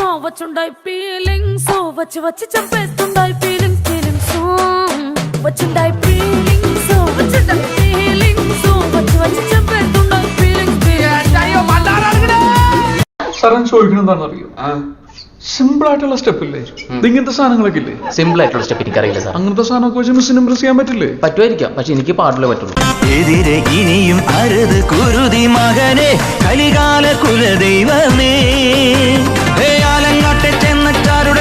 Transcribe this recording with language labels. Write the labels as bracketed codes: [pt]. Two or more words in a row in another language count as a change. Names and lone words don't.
[te] వచ్చుండాయి ఫీలింగ్స్ వచ్చి వచ్చి చంపేస్తుండాయి ఫీలింగ్స్ ఫీలింగ్స్ వచ్చుండాయి ఫీలింగ్స్ వచ్చుండాయి ఫీలింగ్స్ వచ్చి వచ్చి చంపేస్తుండాయి ఫీలింగ్స్ [ml] സാറൻ ചോദിക്കണം എന്താണെന്ന് അറിയോ? സിമ്പിൾ ആയിട്ടുള്ള സ്റ്റെപ്പ് ഇല്ലേ? ഇങ്ങനത്തെ സാധനങ്ങളൊക്കെ ഇല്ലേ? സിമ്പിൾ ആയിട്ടുള്ള സ്റ്റെപ്പ് എനിക്കറിയില്ല സാർ. അങ്ങനത്തെ സാധനമൊക്കെ വെച്ച് മിസ്സിന് ഇംപ്രസ് ചെയ്യാൻ പറ്റില്ലേ? പറ്റുമായിരിക്കാം, പക്ഷെ എനിക്ക് പാടില്ലേ പറ്റുള്ളൂ. എതിരെ ഇനിയും അരുത് കുരുതി മകനെ കലികാല കുലദൈവമേ ആലങ്ങാട്ടെ ചെന്നച്ചാരുടെ